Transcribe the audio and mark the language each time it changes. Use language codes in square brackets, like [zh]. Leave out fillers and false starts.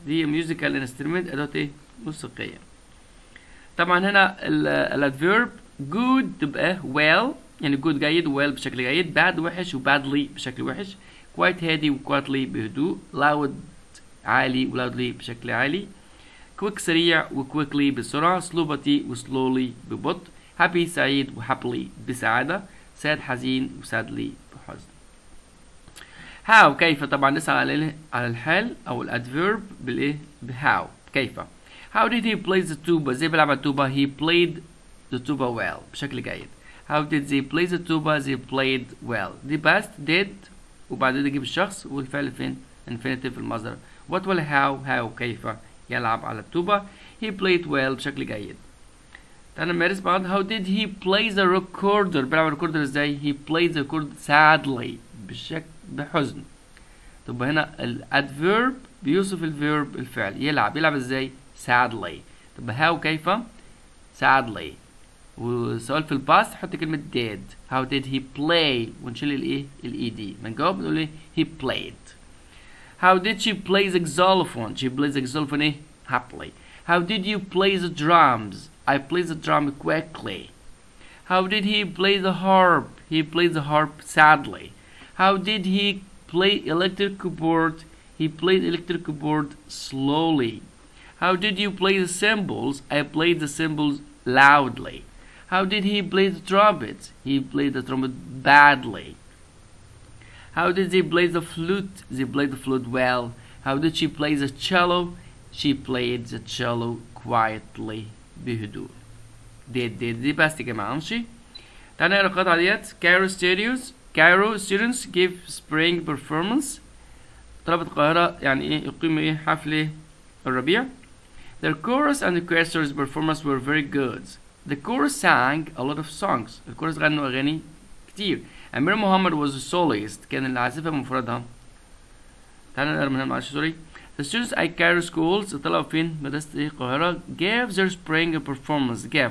[ar] دي [en] musical instrument، [ar] أداة ايه؟ موسيقية. طبعا هنا الادفيرب good تبقى well، يعني good جيد، well بشكل جيد، bad وحش، وbadly بشكل وحش، quite هادي وquietly بهدوء، loud عالي وloudly بشكل عالي، quick سريع وquickly بسرعة، slow بطيء وslowly ببطء، happy سعيد وhappily بسعادة، sad حزين وsadly بحزن. how كيف، طبعا نسأل على الحال أو الادفيرب بالإيه؟ بهاو كيف. [en] how did he play the tuba؟ [ar] ازاي بيلعب على التوبة؟ [en] he played the tuba well [ar] بشكل جيد. [en] how did they play the tuba؟ they played well. [ar] دي past did وبعدين نجيب الشخص والفعل فين؟ infinitive المصدر. what ولا how كيف يلعب على التوبة. [en] he played well [ar] بشكل جيد. تعالى نمارس بعض. how did he play the recorder؟ بيلعب الريكوردر ازاي؟ he played the recorder sadly بحزن. طب هنا الادفيرب بيوصف الفيرب الفعل. يلعب ازاي؟ sadly. طب how كيف؟ sadly. وسؤال في الباست حط كلمة did. [en] how did he play؟ [ar] ونشيل الايه؟ الاي دي. بنجاوب نقول ايه؟ [en] he played. how did she play the xylophone؟ she plays the xylophone ايه؟ happily. how did you play the drums؟ I play the drum quickly. how did he play the harp؟ he played the harp sadly. how did he play electric keyboard؟ he played electric keyboard slowly. how did you play the cymbals؟ I played the cymbals loudly. how did he play the trumpet؟ he played the trumpet badly. how did they play the flute؟ they played the flute well. how did she play the cello؟ she played the cello quietly بهدوء. [ar] دي بس يا جماعة. ماشي، تعالى نقرا القطعة ديت. [en] Cairo students give spring performance. [ar] طلبة القاهرة يعني ايه؟ يقيموا ايه؟ حفلة الربيع. [en] Their chorus and the choristers' performance were very good. The chorus sang a lot of songs. [ar] الكورس غنوا أغاني كتير. أمير محمد [en] was a soloist، [ar] كان العازفة بمفردها. تعالى نقرا من هنا معلش سوري. [en] The students at Cairo schools، [ar] طلعوا فين؟ مدرسة ايه؟ القاهرة. [en] gave their spring performance.